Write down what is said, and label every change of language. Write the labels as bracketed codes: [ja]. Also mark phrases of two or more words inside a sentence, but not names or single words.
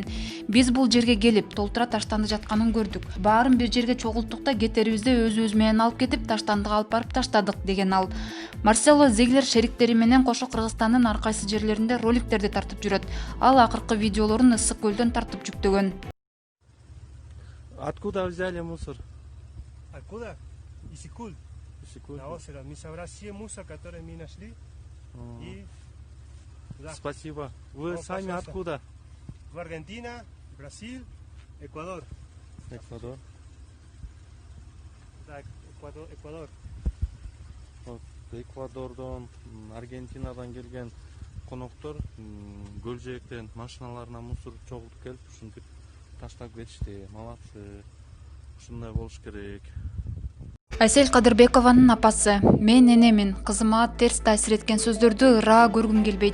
[ky] Биз бул жерге келип толтура таштанды жатканын көрдүк. Баарын бир жерге чогулттук да кетерибизде өзүбүз менен алып кетип таштандыга алып барып таштадык деген ал. Марсело Зиглер шериктери менен кошо Кыргызстандын ар кайсы жерлеринде роликтерди тартып жүрөт. Ал акыркы видеолорун ысык көлдөн тартып жүктөгөн. [ru] Откуда взяли мусор? Откуда? Исикуль. На озеро. Мы собрали все мусор, которые мы нашли. И... Да. Спасибо. Вы сами пожалуйста. откуда? В Аргентина, Бразиль, Эквадор. Эквадор. Да, Эквадор. Вот, [ky] Эквадордон, Аргентинадан келген коноктор көл жээктен машиналарына мусор чогултуп келип ушинтип таштап кетишти. Молодцы. Ушундай болуш керек. Айсель Кадырбекованын апасы: "Мен энемин, кызыма терс таасир эткен сөздөрдү ыраа көргүм келбейт".